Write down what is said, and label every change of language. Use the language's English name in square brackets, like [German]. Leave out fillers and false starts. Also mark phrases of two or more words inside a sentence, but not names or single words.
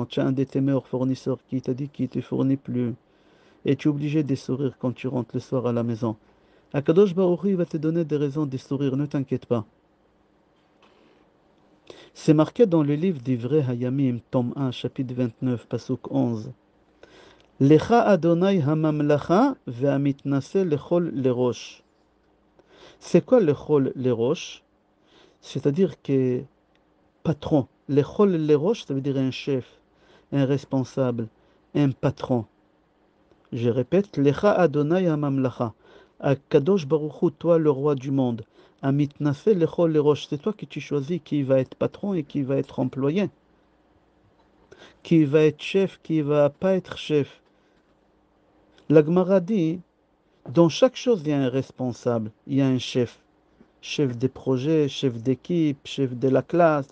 [French] Tu as un de tes meilleurs fournisseurs qui t'a dit qu'il ne te fournit plus. Et tu es obligé de sourire quand tu rentres le soir à la maison. [Hebrew] הקדוש ברוך הוא, [French] il va te donner des raisons de sourire, ne t'inquiète pas. C'est marqué dans le livre d'Ivrei Hayamim, tome 1, chapitre 29, pasuk 11. [Hebrew] לך ה' הממלכה והמתנשא לכל לראש. [French] C'est quoi [Hebrew] לכל לראש? [French] C'est-à-dire que patron. [Hebrew] לכל לראש, [French] ça veut dire un chef, un responsable, un patron. Je répète, [Hebrew] לך ה' הממלכה. הקדוש ברוך הוא, [French] toi le roi du monde. [Hebrew] המתנשא לכל לראש. [French] C'est toi qui tu choisis qui va être patron et qui va être employé. Qui va être chef, qui va pas être chef. La Gemara dit, dans chaque chose, il y a un responsable, il y a un chef. Chef des projets, chef d'équipe, chef de la classe.